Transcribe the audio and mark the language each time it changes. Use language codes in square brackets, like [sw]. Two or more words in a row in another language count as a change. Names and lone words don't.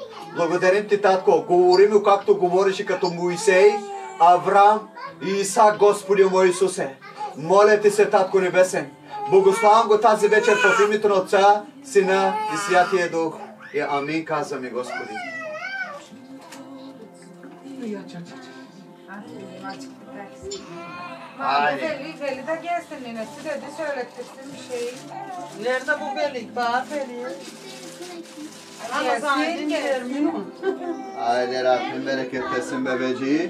[bg] Благодарим Ти, Татко. Говорим, както говориш и като Моисей, Авраам и Исак, Господи мой Исусе. Моля Ти се, Татко Небесен. Благославям го тази вечер в името на Отца, Сина и Святия Дух. И амин казваме, Господи. [tr] Veli de gelsin ninesi dedi söylettirsin bir şeyi. Nerede bu Veli? Bağır Veli. Aile Rabbim bereketlesin bebeği.